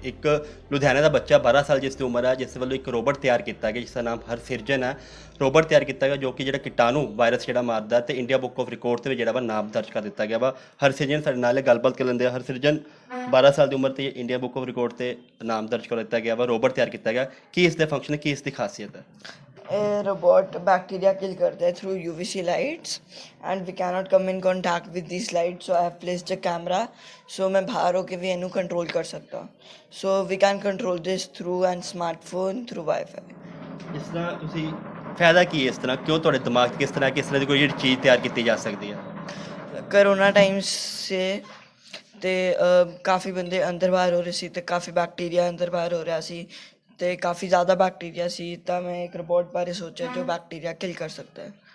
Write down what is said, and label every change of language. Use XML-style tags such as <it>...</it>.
<pa>ਇੱਕ ਲੁਧਿਆਣੇ ਦਾ ਬੱਚਾ 12 ਸਾਲ ਜਿਸ ਦੀ ਉਮਰ ਹੈ, ਜਿਸ ਵੱਲੋਂ ਇੱਕ ਰੋਬੋਟ ਤਿਆਰ ਕੀਤਾ ਗਿਆ ਜਿਸ ਦਾ ਨਾਮ ਹਰਸਿਰਜਨ ਹੈ। ਰੋਬੋਟ ਤਿਆਰ ਕੀਤਾ ਗਿਆ ਜੋ ਕਿ ਜਿਹੜਾ ਕੀਟਾਣੂ ਵਾਇਰਸ ਜਿਹੜਾ ਮਾਰਦਾ ਤੇ ਇੰਡੀਆ ਬੁੱਕ ਆਫ ਰਿਕਾਰਡ ਤੇ ਵੀ ਜਿਹੜਾ ਵਾ ਨਾਮ ਦਰਜ ਕਰ ਦਿੱਤਾ ਗਿਆ ਵਾ। ਹਰਸਿਰਜਨ ਸਾਡੇ ਨਾਲ ਗੱਲਬਾਤ ਕਰ ਲੈਂਦੇ ਆ। ਹਰਸਿਰਜਨ 12 ਸਾਲ ਦੀ ਉਮਰ ਤੇ ਇੰਡੀਆ ਬੁੱਕ ਆਫ ਰਿਕਾਰਡ ਤੇ ਨਾਮ ਦਰਜ ਕਰ ਦਿੱਤਾ ਗਿਆ ਵਾ। ਰੋਬੋਟ ਤਿਆਰ ਕੀਤਾ ਗਿਆ, ਕੀ ਇਸ ਦੇ ਫੰਕਸ਼ਨ, ਕੀ ਇਸ ਦੀ ਖਾਸੀਅਤ ਹੈ?</pa> <en>Robot bacteria kill करता है through UVC lights and we cannot come in contact with this light. So I have placed a camera so</en> <pa>मैं बाहर होके भी इनू कंट्रोल कर सकता।</pa> <en>So we can control this through an smartphone through wifi.</en> <pa>ਇਸ ਤਰ੍ਹਾਂ ਤੁਸੀਂ ਫਾਇਦਾ ਕੀ ਹੈ ਇਸ ਤਰ੍ਹਾਂ ਕਿਉਂ ਤੁਹਾਡੇ ਦਿਮਾਗ 'ਚ ਕਿਸ ਤਰ੍ਹਾਂ ਦੀ ਕੋਈ ਜਿਹੜੀ ਚੀਜ਼ ਤਿਆਰ ਕੀਤੀ ਜਾ ਸਕਦੀ ਹੈ? करोना टाइम्स से ਤੇ ਕਾਫੀ ਬੰਦੇ ਅੰਦਰ ਬਾਹਰ ਹੋ ਰਹੇ ਸੀ ਤੇ ਕਾਫੀ ਬੈਕਟੀਰੀਆ ਅੰਦਰ ਬਾਹਰ ਹੋ ਰਿਹਾ ਸੀ ਤੇ ਕਾਫੀ ਜ਼ਿਆਦਾ ਬੈਕਟੀਰੀਆ ਸੀ ਤਾਂ ਮੈਂ ਇੱਕ ਰਿਪੋਰਟ ਬਾਰੇ ਸੋਚਿਆ ਜੋ ਬੈਕਟੀਰੀਆ ਕਿਲ ਕਰ ਸਕਦਾ ਹੈ।</pa>